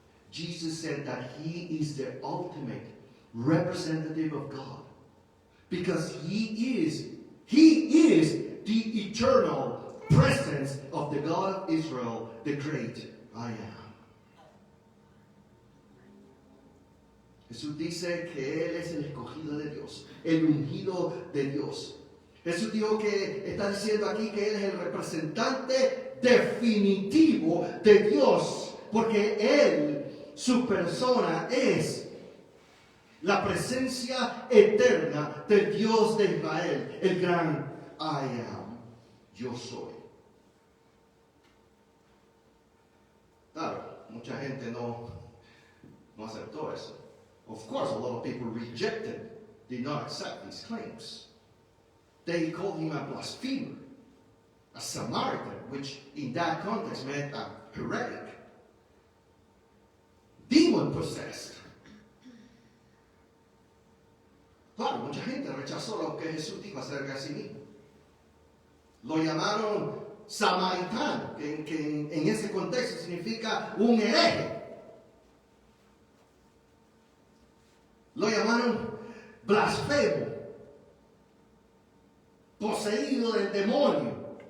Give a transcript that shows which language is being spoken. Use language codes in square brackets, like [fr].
[en] Jesus said that he is the ultimate representative of God, because he is the eternal presence of the God of Israel, the great I am. [es] Jesús dice que Él es el escogido de Dios, el ungido de Dios. Jesús dijo que está diciendo aquí que Él es el representante definitivo de Dios, porque Él, su persona, es la presencia eterna del Dios de Israel, el gran [en] I am, [es] yo soy. Claro, mucha gente no aceptó eso. [en] Of course, a lot of people did not accept these claims. They called him a blasphemer, a Samaritan, which in that context meant a heretic, demon-possessed. [es] Claro, mucha gente rechazó lo que Jesús dijo acerca de sí mismo. Lo llamaron samaritano, que en ese contexto significa un hereje. Lo llamaron blasfemo, poseído del demonio.